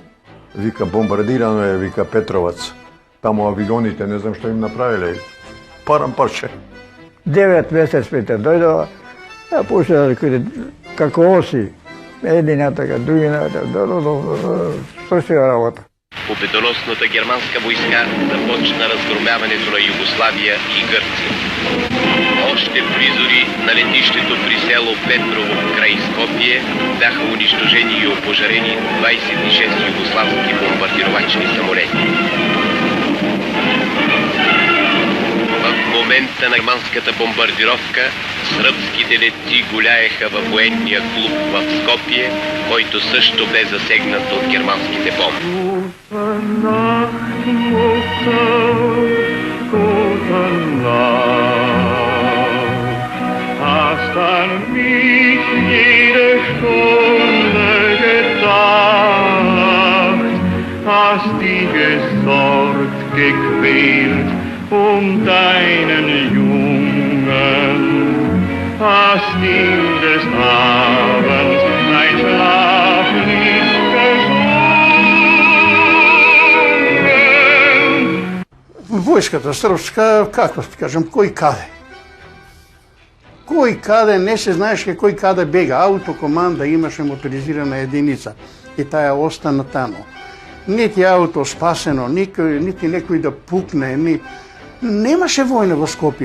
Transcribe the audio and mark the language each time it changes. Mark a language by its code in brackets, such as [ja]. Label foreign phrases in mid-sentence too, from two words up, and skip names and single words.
[mk] Вика, бомбардирано е, вика, Петровац. Таму авионите, не знам што им направиле. Парам парче. 9 месец пете дојдова, ја почна како оси. Едината, другината, што се работа. [bg] Победоносната германска войска започна разгромяването на Югославия и Гърция. Още призори на летището при село Петрово край Скопие бяха унищожени и опожарени 26 югославски бомбардировачни самолети. В момента на германската бомбардировка сръбските летци гуляеха във военния клуб в Скопие, който също бе засегнат от германските бомби. [de] Hast an mich jede Stunde gedacht, hast dich gesorgt, gequält deinen Jungen, hast ihm des Abends ein Schlaflied gesungen. [mk] Војската српска, како ќе кажам, кој каде? Кој каде, не се знаеше кој каде бега. Аутокоманда имаше моторизирана единица и таа остана таму. Нити ауто спасено, нити некој да пукне, немаше војна во Скопје.